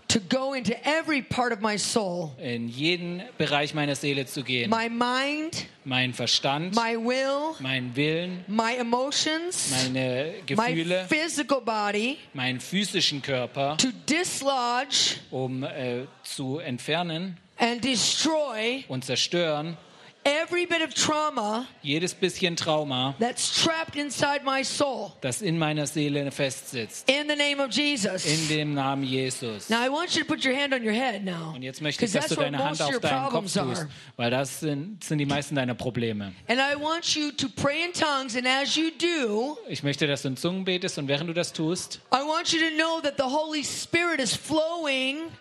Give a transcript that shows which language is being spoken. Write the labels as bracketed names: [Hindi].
[English] To go into every part of my soul. [German] In jeden Bereich meiner Seele zu gehen. [English] My mind. [German] Mein Verstand. [English] My will. [German] Mein Willen. [English] My emotions. [German] Meine Gefühle. [English] My physical body. [German] Meinen physischen Körper. [English] To dislodge. [German] Um zu entfernen. [English] And destroy. [German] Und zerstören. [English] Every bit of trauma. [German] Jedes bisschen Trauma. [English] That's trapped inside my soul. [German] Das in meiner Seele festsitzt. [English] In the name of Jesus. [German] In dem Namen Jesus. [English] Now I want you to put your hand on your head now. [German] Und jetzt möchte ich, dass du deine Hand auf deinen Kopf tust, weil das sind die meisten deiner Probleme. [English] And I want you to pray in tongues, and as you do. [German] Ich möchte, dass du in Zungen betest, und während du das tust. [English] I want you to know that the Holy Spirit is flowing.